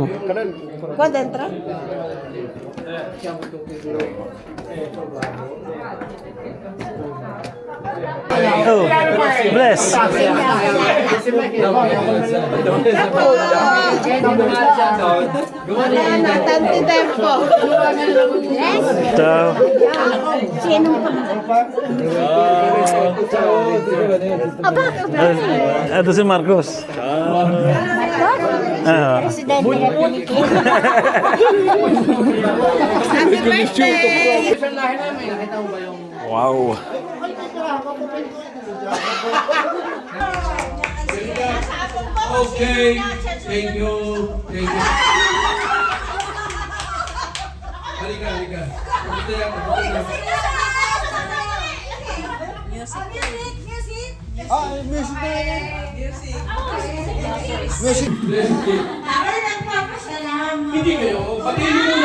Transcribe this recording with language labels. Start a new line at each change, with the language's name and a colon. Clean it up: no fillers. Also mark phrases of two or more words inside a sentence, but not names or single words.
Italian: Go dentro.
English: Oh, bless.
Filipino: Wala na,
Italian: tanti tempo. Ciao.
Filipino: Ito si Marcos. Presidente ng Pilipinas.
English: Happy birthday! Wow. Okay, thank you. Thank you.
Filipino: Halika, halika. Pupunta yan, pupunta yan. Music. Hindi kayo. Patayin mo muna.